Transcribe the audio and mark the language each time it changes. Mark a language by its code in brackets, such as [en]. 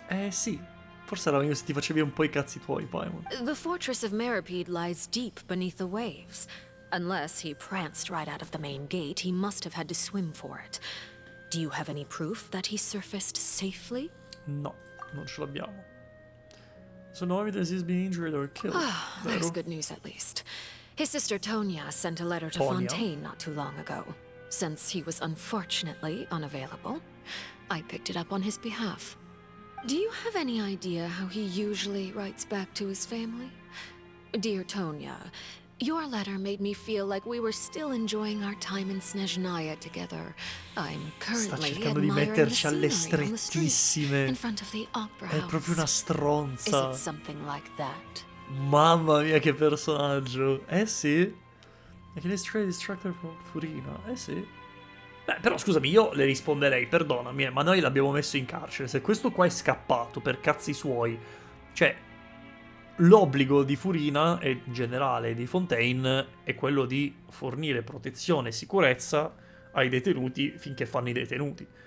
[it] Sì, forse era meglio se ti facevi un po' i cazzi tuoi, Paimon. [en] The Fortress of Mirabede lies deep beneath the waves. Unless he pranced right out of the main gate, he must have had to swim for it. Do you have any proof that he surfaced safely? [it] No, non ce l'abbiamo. [en] So no evidence he's been injured or killed. That's good news at least. His sister Tonya sent a letter to Fontaine not too long ago. Since he was unfortunately unavailable, I picked it up on his behalf. Do you have any idea how he usually writes back to his family? Dear Tonya, your letter made me feel like we were still enjoying our time in Snezhnaya together. I'm currently admiring the scenery on the street in front of the opera house. [it] È proprio una stronza. [en] Is it something like that? [it] Mamma mia, che personaggio. Sì. [en] I can stray distracted from Furina. [it] Sì. Beh, però scusami, io le risponderei, perdonami, ma noi l'abbiamo messo in carcere. Se questo qua è scappato per cazzi suoi, cioè, l'obbligo di Furina e in generale di Fontaine è quello di fornire protezione e sicurezza ai detenuti finché fanno i detenuti.